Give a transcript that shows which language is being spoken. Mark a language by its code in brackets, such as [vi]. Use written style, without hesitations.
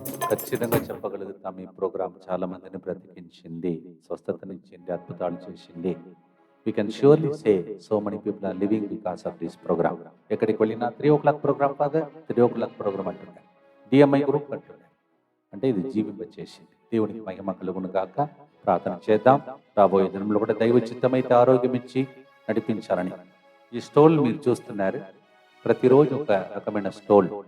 [te] ఖచ్చితంగా చెప్పగలుగుతాం, ఈ ప్రోగ్రాం చాలా మందిని బ్రతికించింది, స్వస్థతనిచ్చింది, అద్భుతాలు చేసింది. [en] We can surely say so many people are living because of this program. [te] ఎక్కడికి వెళ్ళినా 3 o'clock program father, 3 o'clock program అంటున్నారు, DMI గ్రూప్ అంటున్నారు. అంటే ఇది జీవింపచేసింది. దేవునికి మహిమ కలుగును గాక. ప్రార్థన చేద్దాం. రాబోయే దినంలో కూడా దైవ చిత్తమైతే ఆరోగ్యం ఇచ్చి నడిపించాలని. ఈ స్టోల్ మీరు చూస్తున్నారు, ప్రతిరోజు ఒక రకమైన స్టోల్.